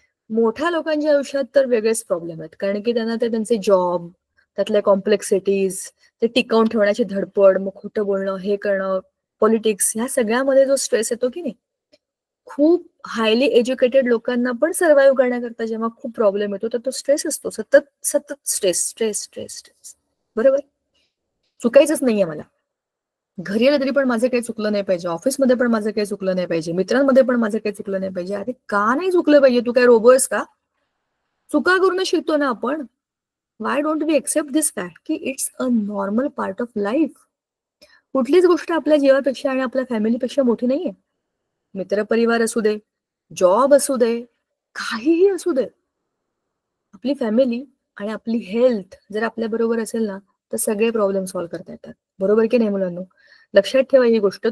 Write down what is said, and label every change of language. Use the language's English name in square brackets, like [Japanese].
[Marathi] मोठ्या लोकांच्या आयुष्यात तर वेगळेच प्रॉब्लेम आहेत, कारण की त्यांना ते त्यांचे जॉब, त्यातल्या कॉम्प्लेक्सिटीज, ते टिकवून ठेवण्याची धडपड, मग खोटं बोलणं, हे करणं, पॉलिटिक्स, ह्या सगळ्यामध्ये जो स्ट्रेस येतो की नाही, खूप हायली एज्युकेटेड लोकांना पण सर्व्हाइव्ह करण्याकरता जेव्हा खूप प्रॉब्लेम येतो, तर तो स्ट्रेस असतो. सतत सतत स्ट्रेस स्ट्रेस स्ट्रेस स्ट्रेस. बरोबर. चुकायचंच नाहीये मला. घरी आलं तरी पण माझं काही चुकलं नाही पाहिजे, ऑफिसमध्ये पण माझं काही चुकलं नाही पाहिजे, मित्रांमध्ये पण माझं काही चुकलं नाही पाहिजे. अरे का नाही चुकलं पाहिजे? तू काय रोबो आहेस का? चुका करून शिकतो ना आपण. [English] Why don't we accept this fact की it's a normal part of life. [Marathi] कुठलीच गोष्ट आपल्या जीवापेक्षा आणि आपल्या फॅमिलीपेक्षा मोठी नाहीये. मित्रपरिवार असू दे, जॉब असू दे, काहीही असू दे, आपली फॅमिली आणि आपली हेल्थ जर आपल्या बरोबर असेल ना तर सगळे प्रॉब्लेम सॉल्व्ह करता येतात. बरोबर की नाही मुलांनो? लक्षात ठेवा ही गोष्ट.